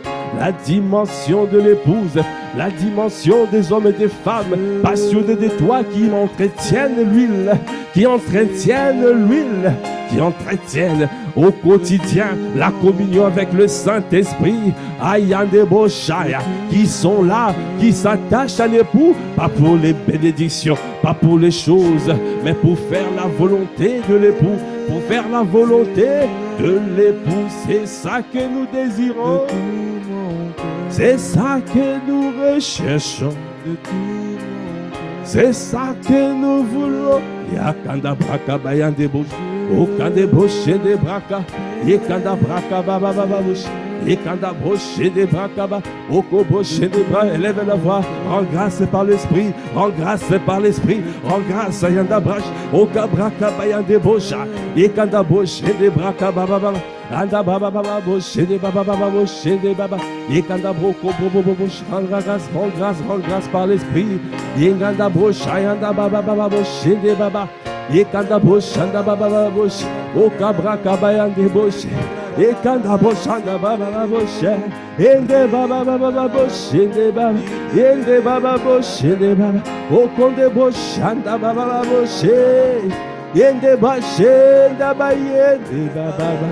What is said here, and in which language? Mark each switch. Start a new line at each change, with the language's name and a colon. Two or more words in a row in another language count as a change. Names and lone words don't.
French: la dimension de l'épouse, la dimension des hommes et des femmes, passionnés de toi qui entretiennent l'huile, qui entretiennent l'huile, qui entretiennent au quotidien la communion avec le Saint-Esprit, Ayandeboshaya, qui sont là, qui s'attachent à l'époux, pas pour les bénédictions, pas pour les choses, mais pour faire la volonté de l'époux, pour faire la volonté de l'époux. C'est ça que nous désirons, c'est ça que nous recherchons, c'est ça que nous voulons. Yakanda braka bayande bosh, okande boshe de braka, yakanda braka baba baba bosh, yakanda boshe de braka ba, oko boshe de bras. Élève la voix, rends grâce par l'esprit, rends grâce par l'esprit, rends grâce ayanda brash, oka braka bayande bosha, yakanda boshe de braka baba baba. Anda baba baba boshe de baba baba boshe de baba, yakanda broko bobo bosh, rends grâce par l'esprit, yakanda bosha ayanda baba baba boshe de baba. Ekanda boshanda baba bosh, okabra kabayande bosh, ekanda boshanda baba bosh, ende baba bosh, ende baba bosh, ende baba, okonde boshanda baba bosh, ende bashenda bayende baba.